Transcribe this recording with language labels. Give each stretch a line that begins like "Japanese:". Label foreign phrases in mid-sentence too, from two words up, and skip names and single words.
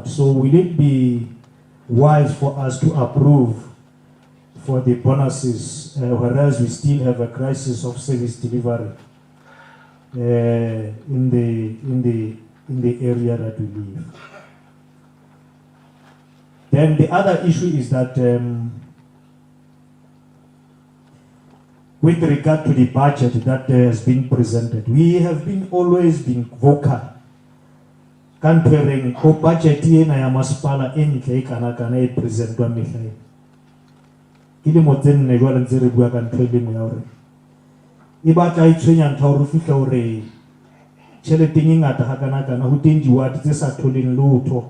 English: So will it be wise for us to approve for the bonuses, whereas we still have a crisis of service delivery in the area that we live? Then the other issue is that with regard to the budget that has been presented, we have always been vocal.
Southern Sotho: Comparing ko budget ena ya masepala entle kana e presentwa mehlae. Ile motseng ne jwale ntse re bua ka ntho e lengwe ya hore e batla e tshwenya ntho hore fihla hore tjheleteng e ngata ha kana ho teng di-ward tse sa tholeng lotho.